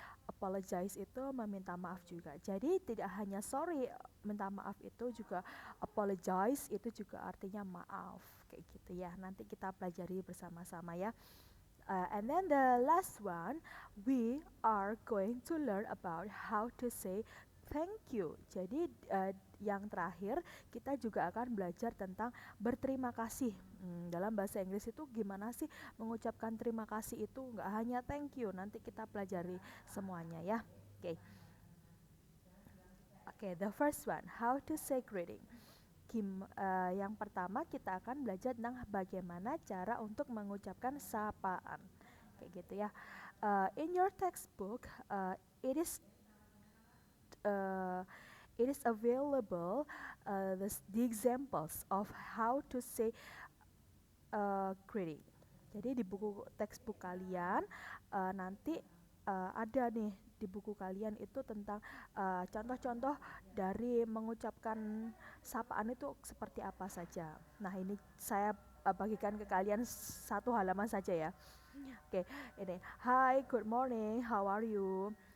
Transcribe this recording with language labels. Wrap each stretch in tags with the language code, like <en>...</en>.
<id>Apologize itu meminta maaf juga. Jadi tidak hanya sorry, minta maaf itu juga apologize, itu juga artinya maaf kayak gitu ya. Nanti kita pelajari bersama-sama ya.</id> <en>And then the last one, we are going to learn about how to say thank you.</en> <id>Jadi yang terakhir kita juga akan belajar tentang berterima kasih. Dalam bahasa Inggris itu gimana sih mengucapkan terima kasih itu, nggak hanya thank you. Nanti kita pelajari semuanya ya. Oke. Oke,</id> <en>the first one, how to say greeting.</en> <id>Yang pertama kita akan belajar tentang bagaimana cara untuk mengucapkan sapaan kayak gitu ya.</id> <en>In your textbook, it is uh, it is available the examples of how to say greeting.</en> <id>Jadi di buku textbook kalian nanti ada nih di buku kalian itu tentang contoh-contoh dari mengucapkan sapaan itu seperti apa saja. Nah, ini saya bagikan ke kalian satu halaman saja ya. Oke, ini.</id> <en>Hi, good morning, how are you?</en>